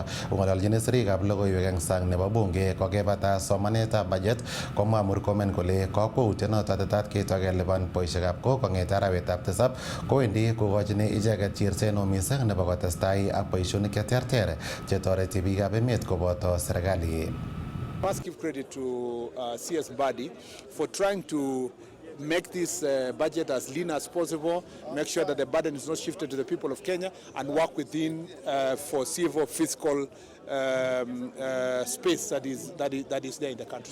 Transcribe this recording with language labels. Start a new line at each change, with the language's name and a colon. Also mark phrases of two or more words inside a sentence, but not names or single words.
Kalenjin: Kong'ololjin sirikab logoiwek eng sang nebo bunge kokebata somanetab budget komwa Murkomen kole kakwautienoto tetat ketoi kelipan boisiekab kok kong'ete arawetab tisab kowendi kokochini icheket chirset neo mising nebo kotestai ak boisionik cheterter chetoreti biikab emet koboto serikali.
English: Must give credit to CS Badi for trying to make this budget as lean as possible, make sure that the burden is not shifted to the people of Kenya, and work within foreseeable fiscal space that is there in the country.